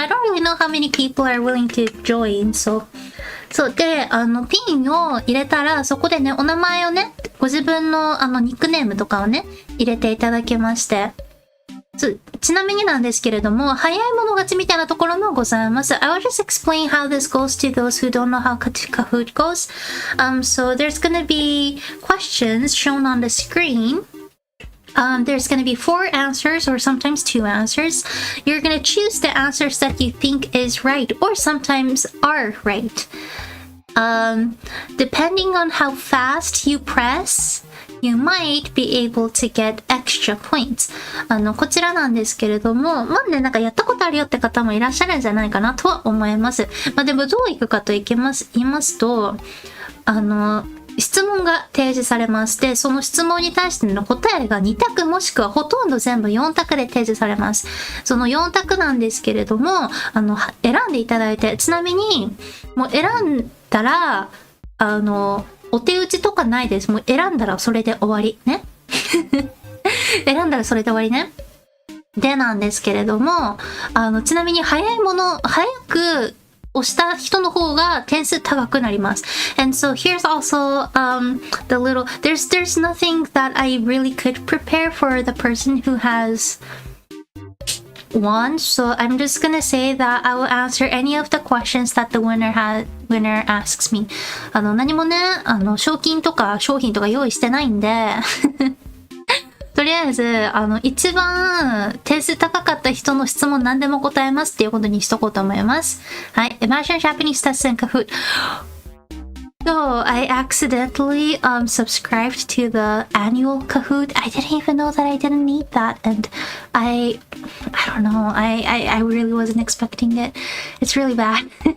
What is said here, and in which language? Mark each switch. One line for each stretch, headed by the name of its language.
English: I don't really know how many people are willing to join, so.
Japanese: そうで、ピンを入れたら、そこでね、お名前をね、ご自分のニックネームとかをね、入れていただきまして。ちなみになんですけれども、早い者勝ちみたいなところもございます。
English: I will just explain how this goes to those who don't know how Kahoot goes. So there's gonna be questions shown on the screen.There's going to be 4 answers or sometimes 2 answers. You're going to choose the answers that you think is right or sometimes are right. Depending on how fast you press, you might be able to get extra points.
Japanese: こちらなんですけれども、まあね、なんかやったことあるよって方もいらっしゃるんじゃないかなとは思います。まあでもどういくかと言いますと、質問が提示されまして、その質問に対しての答えが2択もしくはほとんど全部4択で提示されます。その4択なんですけれども、選んでいただいて、ちなみに、もう選んだら、お手打ちとかないです。もう選んだらそれで終わり。ね。選んだらそれで終わりね。でなんですけれども、ちなみに早く、押した人の方が点数高くなります。
English: And so here's also the little there's nothing that I really could prepare for the person who has one, so I'm just gonna say that I will answer any of the questions that the winner asks me.
Japanese: 何もね、賞金とか商品とか用意してないんで、とりあえず、一番点数高かった人の質問何でも答えますっていうことにしとこうと思います。はい。
English: Imagine Japanese Test in Kahoot. So I accidentally subscribed to the annual Kahoot. I didn't even know that I didn't need that, and I don't know. I really wasn't expecting it. It's really bad.